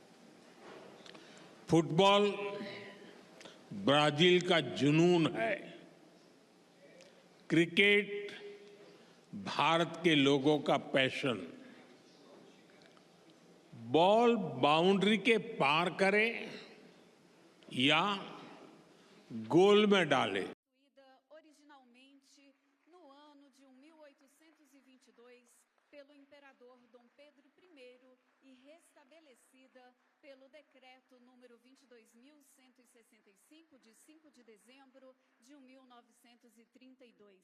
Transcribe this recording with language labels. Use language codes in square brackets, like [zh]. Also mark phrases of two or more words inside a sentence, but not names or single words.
[hi] फुटबॉल ब्राजील का जुनून है। क्रिकेट भारत के लोगों का पैशन। बॉल बाउंड्री के पार करे या गोल में डाले। [pt] Originalmente no ano de 1822 pelo imperador Dom Pedro I e restabelecida pelo decreto número 22.165 de 5 de dezembro de 1932.